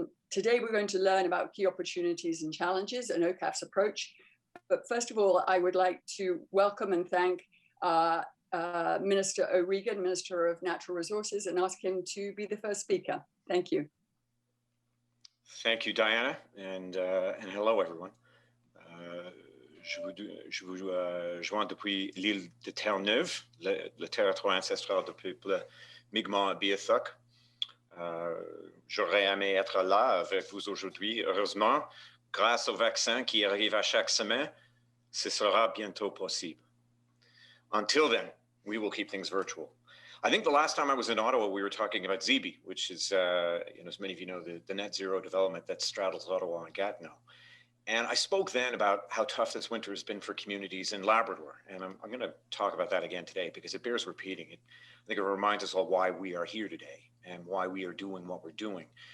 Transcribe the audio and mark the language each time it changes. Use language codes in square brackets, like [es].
[en] Today, we're going to learn about key opportunities and challenges and OCAF's approach. But first of all, I would like to welcome and thank Minister O'Regan, Minister of Natural Resources, and ask him to be the first speaker. Thank you. Thank you, Diana, and hello, everyone. [fr] Je vous joins depuis l'île de Terre-Neuve, le territoire ancestral du peuple Mi'kmaq Beothuk. J'aurais aimé être là avec vous aujourd'hui. Heureusement, grâce au vaccin qui arrive à chaque semaine, ce sera bientôt possible. [en] Until then, we will keep things virtual. I think the last time I was in Ottawa, we were talking about ZEBI, which is, as many of you know, the net zero development that straddles Ottawa and Gatineau. And I spoke then about how tough this winter has been for communities in Labrador. And I'm going to talk about that again today because it bears repeating. I think it reminds us all why we are here today and why we are doing what we're doing.